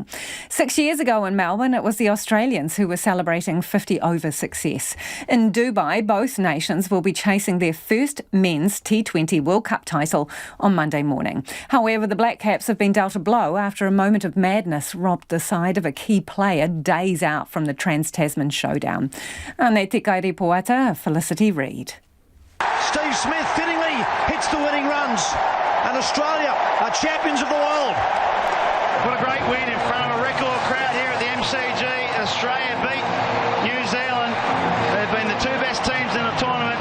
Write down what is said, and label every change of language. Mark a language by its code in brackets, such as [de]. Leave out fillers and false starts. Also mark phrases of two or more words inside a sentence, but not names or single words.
[en] 6 years ago in Melbourne, it was the Australians who were celebrating 50-over success. In Dubai, both nations will be chasing their first men's T20 World Cup title on Monday morning. However, the Black Caps have been dealt a blow after a moment of madness robbed the side of a key player days out from the Trans-Tasman showdown. [mi] Ane te kairi poata, Felicity Reid. [en] Steve Smith fittingly hits the winning runs, and Australia are champions of the world. What a great win in front of a record crowd here at the MCG. Australia beat New Zealand. They've been the two best teams in the tournament.